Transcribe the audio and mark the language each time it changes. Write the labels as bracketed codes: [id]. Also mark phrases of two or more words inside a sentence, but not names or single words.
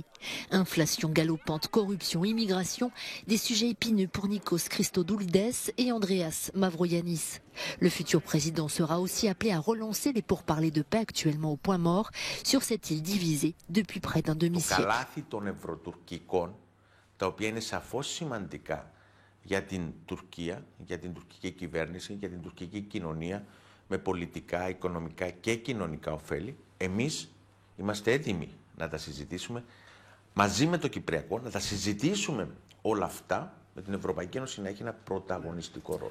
[fr] Inflation galopante, corruption, immigration, des sujets épineux pour Nikos Christodoulides et Andreas Mavroyiannis. Le futur président sera aussi appelé à relancer les pourparlers de paix actuellement au point mort sur cette île divisée depuis près d'un demi-siècle. [el] τα οποία είναι σαφώς σημαντικά για την Τουρκία, για την τουρκική κυβέρνηση, για την τουρκική κοινωνία, με πολιτικά, οικονομικά και κοινωνικά ωφέλη, εμείς είμαστε έτοιμοι να τα συζητήσουμε μαζί με το Κυπριακό, να τα συζητήσουμε όλα αυτά, με την Ευρωπαϊκή Ένωση να έχει ένα πρωταγωνιστικό ρόλο.